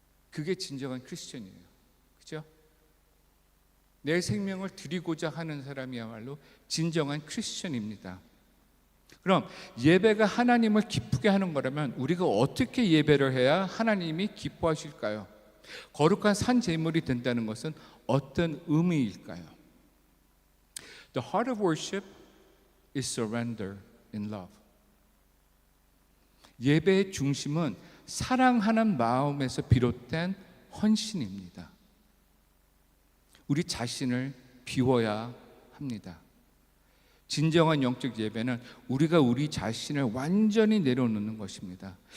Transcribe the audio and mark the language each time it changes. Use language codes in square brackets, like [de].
[ko] 그게 진정한 크리스천이에요. 그죠? 내 생명을 드리고자 하는 사람이야말로 진정한 크리스천입니다. 그럼 예배가 하나님을 기쁘게 하는 거라면 우리가 어떻게 예배를 해야 하나님이 기뻐하실까요? 거룩한 산 제물이 된다는 것은 어떤 의미일까요? [en] The heart of worship is surrender in love. [ko] 예배의 중심은 사랑하는 마음에서 비롯된 헌신입니다. 우리 자신을 비워야 합니다. 진정한 영적 예배는 우리가 우리 자신을 완전히 내려놓는 것입니다.